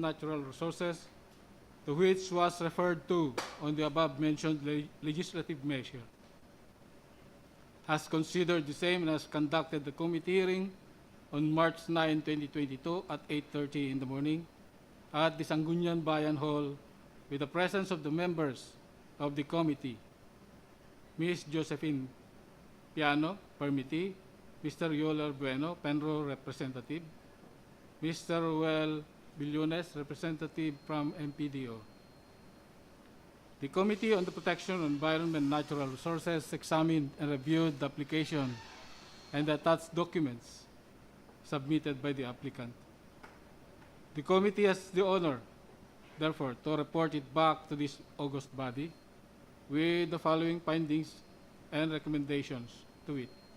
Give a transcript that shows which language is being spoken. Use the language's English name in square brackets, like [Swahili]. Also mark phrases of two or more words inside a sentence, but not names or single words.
[English] Natural Resources, to which was referred to on the above-mentioned legislative measure, has considered the same and has conducted the committee hearing on March 9, 2022 at 8:30 in the morning at the Sangguniang Bayan Hall with the presence of the members of the committee, Ms. Josephine Piano, permittee, Mr. Yoler Bueno, Penro representative, Mr. Ruel Billones, representative from MPDO. The Committee on the Protection of Environment and Natural Resources examined and reviewed the application and the attached documents submitted by the applicant. The committee has the honor, therefore, to report it back to this august body with the following findings and recommendations to it.